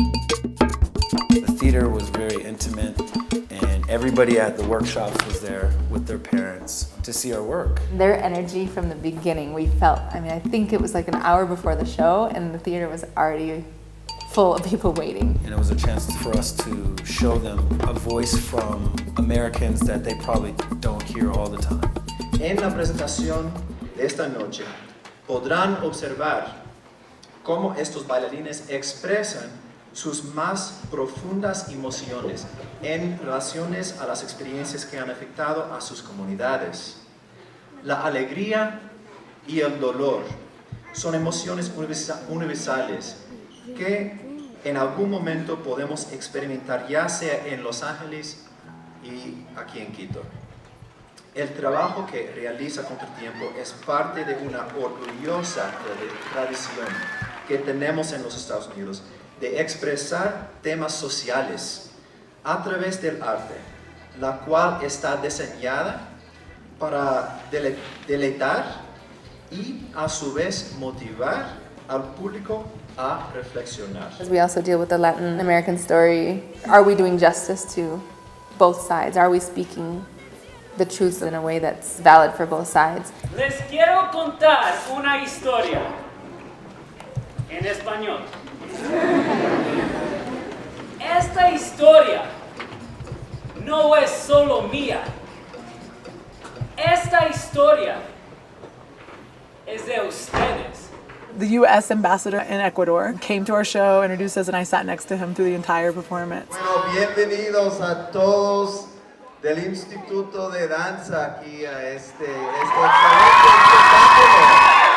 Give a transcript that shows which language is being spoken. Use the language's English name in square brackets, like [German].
[English] The theater was very intimate, and everybody at the workshops was there with their parents to see our work. Their energy from the beginning, we felt. I mean, I think it was like an hour before the show, and the theater was already full of people waiting. And it was a chance for us to show them a voice from Americans that they probably don't hear all the time. [Spanish] En la presentación de esta noche podrán observar cómo estos bailarines expresan sus más profundas emociones en relaciones a las experiencias que han afectado a sus comunidades. La alegría y el dolor son emociones universales que en algún momento podemos experimentar, ya sea en Los Ángeles y aquí en Quito. El trabajo que realiza CONTRA-TIEMPO es parte de una orgullosa tradición que tenemos en los Estados Unidos de expresar temas sociales a través del arte, la cual está diseñada para deleitar y a su vez motivar al público a reflexionar. [English] We also deal with the Latin American story. Are we doing justice to both sides? Are we speaking the truth in a way that's valid for both sides? [Spanish] Les quiero contar una historia en español. Esta historia no es solo mía. Esta historia es de ustedes. [English] The U.S. ambassador in Ecuador came to our show, introduced us, and I sat next to him through the entire performance. [Spanish] Bueno, bienvenidos a todos del Instituto de Danza aquí a este excelente espectáculo.